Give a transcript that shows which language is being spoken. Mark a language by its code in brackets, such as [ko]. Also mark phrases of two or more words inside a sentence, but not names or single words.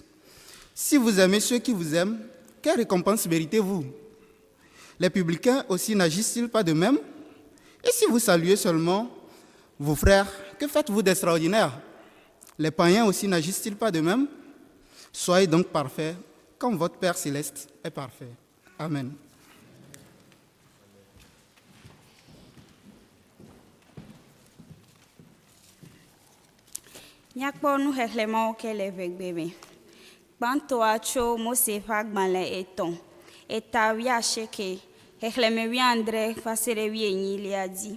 [fr] Si vous aimez ceux qui vous aiment, quelle récompense méritez-vous? Les publicains aussi n'agissent-ils pas de même? Et si vous saluez seulement vos frères, que faites-vous d'extraordinaire? Les païens aussi n'agissent-ils pas de même? Soyez donc parfaits, comme votre Père céleste est parfait. Amen. [ee] Nyakpɔ nuxexlẽmawo ke le ʋegbe me. Gbãtɔa tso Mose ƒe agbalẽ 3, eta 19, xexlẽme 19 va se ɖe 21 dzi.